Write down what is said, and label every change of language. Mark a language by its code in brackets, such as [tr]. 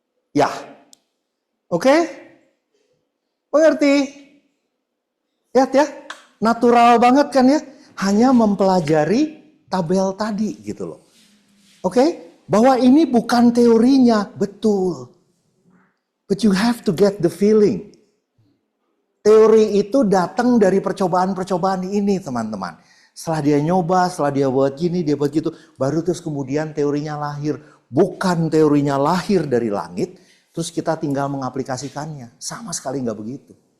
[id] Ya. Oke? Mengerti? Lihat ya. Natural banget kan ya. Hanya mempelajari tabel tadi gitu loh. Oke? Bahwa ini bukan teorinya. Betul. [en] But you have to get the feeling. [id] Teori itu datang dari percobaan-percobaan ini, teman-teman. Setelah dia nyoba, setelah dia buat gini, dia buat gitu, baru terus kemudian teorinya lahir. Bukan teorinya lahir dari langit, terus kita tinggal mengaplikasikannya. Sama sekali nggak begitu.